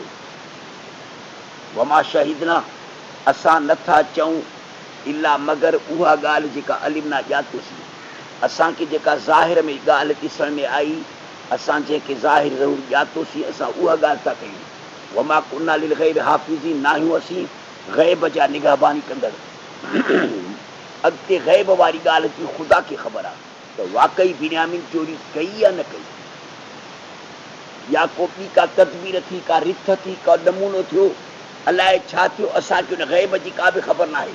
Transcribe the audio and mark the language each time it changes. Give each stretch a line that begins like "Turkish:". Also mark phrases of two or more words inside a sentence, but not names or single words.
Arabic: وما شهدنا,
Sindhi: असां नथा चऊं इला मगर उहा ॻाल्हि जेका अलिमना ॼातोसीं, असांखे जेका ज़ाहिर में ॻाल्हि ॾिसण में आई, असां जंहिंखे ज़ाहिर ज़रूरु ॼातोसीं, असां उहा ॻाल्हि था कयूं।
Arabic: وما كنا للغيب حافظين,
Sindhi: ना आहियूं असीं ग़ैब जा निगहबानी कंदड़। अॻिते ग़ैब वारी ॻाल्हि जी ख़ुदा खे ख़बर आहे त वाक़ई बिन्यामीन चोरी कई या न कई, या को ॿी का तदबीर थी, का रिथ थी, का नमूनो थियो, अलाए छा थियो, असांखे उन ग़ैब जी का बि ख़बर न आहे।